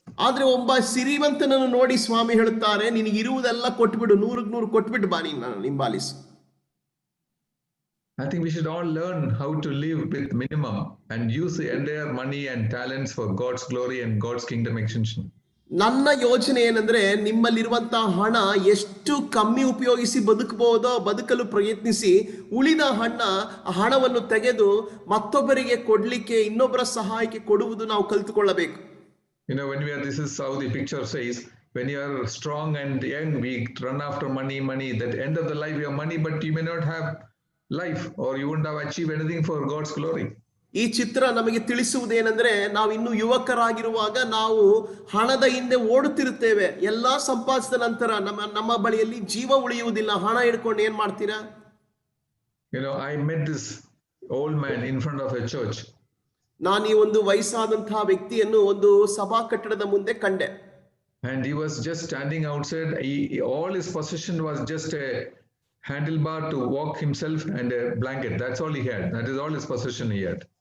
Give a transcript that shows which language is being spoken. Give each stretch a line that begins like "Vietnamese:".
Kannada: ಆದ್ರೆ ಒಬ್ಬ ಸಿರಿವಂತನನ್ನು ನೋಡಿ ಸ್ವಾಮಿ ಹೇಳುತ್ತಾರೆ, ನಿನಗೆ ಇರುವುದೆಲ್ಲ ಕೊಟ್ಬಿಡು, 100ಕ್ಕೆ 100 ಕೊಟ್ಬಿಟ್ಟು ಬಾ, ನೀನು ಹಿಂಬಾಲಿಸು.
English: I think we should all learn how to live with minimum and use the entire money and talents for God's glory and God's kingdom extension.
Kannada: ನನ್ನ ಯೋಚನೆ ಏನಂದ್ರೆ, ನಿಮ್ಮಲ್ಲಿರುವಂತಹ ಹಣ ಎಷ್ಟು ಕಮ್ಮಿ ಉಪಯೋಗಿಸಿ ಬದುಕಲು ಪ್ರಯತ್ನಿಸಿ, ಉಳಿದ ಹಣವನ್ನು ತೆಗೆದು ಮತ್ತೊಬ್ಬರಿಗೆ ಕೊಡ್ಲಿಕ್ಕೆ, ಇನ್ನೊಬ್ಬರ ಸಹಾಯಕ್ಕೆ ಕೊಡುವುದು ನಾವು ಕಲಿತುಕೊಳ್ಳಬೇಕು.
English: This is how the picture says, when you are strong and young, we run after money. That end of the life, you have money, but you may not have life, or you wouldn't have achieved anything for God's glory.
Kannada: ಈ ಚಿತ್ರ ನಮಗೆ ತಿಳಿಸುವುದೇನೆಂದ್ರೆ, ನಾವು ಇನ್ನು ಯುವಕರಾಗಿರುವಾಗ ನಾವು ಹಣದ ಹಿಂದೆ ಓಡುತ್ತಿರುತ್ತೇವೆ. ಎಲ್ಲಾ ಸಂಪಾದಿಸಿದ ನಂತರ ನಮ್ಮ ಬಳಿಯಲ್ಲಿ ಜೀವ ಉಳಿಯುವುದಿಲ್ಲ. ಹಣ ಹಿಡ್ಕೊಂಡು ಏನ್ ಮಾಡ್ತೀರಾ?
English: I met this old man in front of a church.
Kannada: ನಾನು ಈ ಒಂದು ವಯಸ್ಸಾದಂತಹ ವ್ಯಕ್ತಿಯನ್ನು ಒಂದು ಸಭಾ ಕಟ್ಟಡದ ಮುಂದೆ ಕಂಡೆ.
English: And he was just standing outside. All his possession was just a handlebar to walk himself and a blanket. That's all he had. That is all his possession he had.